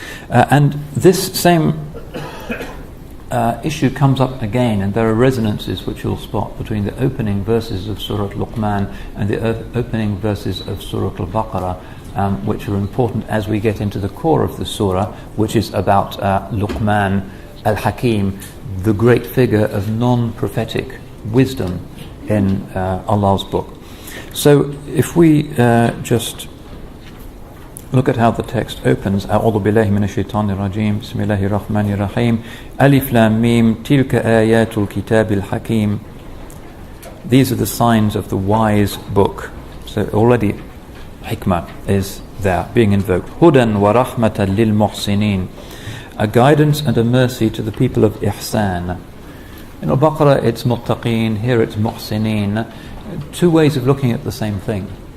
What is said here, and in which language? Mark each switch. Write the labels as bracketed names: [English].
[English] And this same issue comes up again, and there are resonances which you'll spot between the opening verses of Surah Luqman and the opening verses of Surah Al-Baqarah, which are important as we get into the core of the surah, which is about Luqman al-Hakim, the great figure of non-prophetic wisdom in Allah's book. So if we just look at how the text opens. [Arabic] أعوذ بالله من الشيطان الرجيم بسم الله الرحمن الرحيم ألف لام ميم تلك آيات الكتاب الحكيم. [English] These are the signs of the wise book. So already hikmah is there being invoked. [Arabic] هدى ورحمة للمحسنين, [English] a guidance and a mercy to the people of ihsan. In Al-Baqarah it's muttaqeen, here it's muhsinin. Two ways of looking at the same thing.